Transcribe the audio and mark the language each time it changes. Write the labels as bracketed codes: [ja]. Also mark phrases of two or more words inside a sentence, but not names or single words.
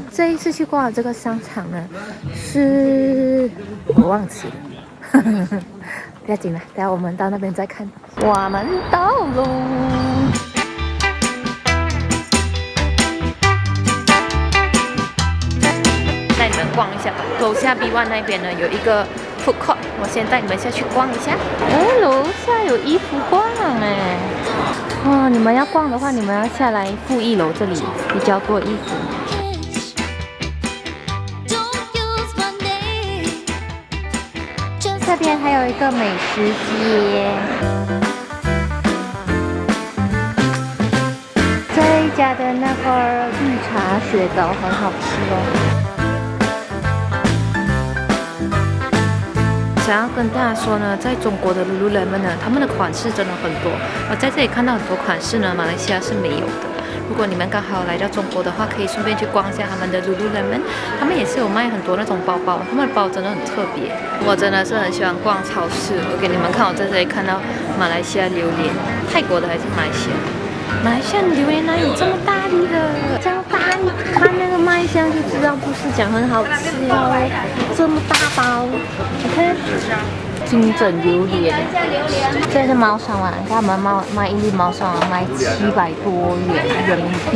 [zh] 這一次去逛的這個商場呢，是我忘記了，不要緊了，等下我們到那邊再看。我們到嘍。逛一下，樓下 B1 那邊呢有一個 [en] food court， [zh] 我先帶你們下去逛一下。哎，樓下有衣服逛哎！哇，你們要逛的話，你們要下來負1樓，這裡比較多衣服。這邊還有一個美食街，這一家的那個綠茶雪糕很好吃哦。想要跟大家說呢，在中國的 Lululemon 呢，他們的款式真的很多。我在這裡看到很多款式呢，馬來西亞是沒有的。如果你們剛好來到中國的話，可以順便去逛一下他們的 Lululemon， 他們也是有賣很多那種包包，他們的包真的很特別。我真的是很喜歡逛超市。我給你們看，我在這裡看到馬來西亞榴蓮，泰國的還是馬來西亞？馬來西亞榴蓮哪有這麼大粒的？這樣大粒，看那個賣相就知道不是講很好吃哦。這麼大包，你看，金枕榴蓮，這是貓砂碗，他們賣一粒貓砂碗賣700多元人民幣。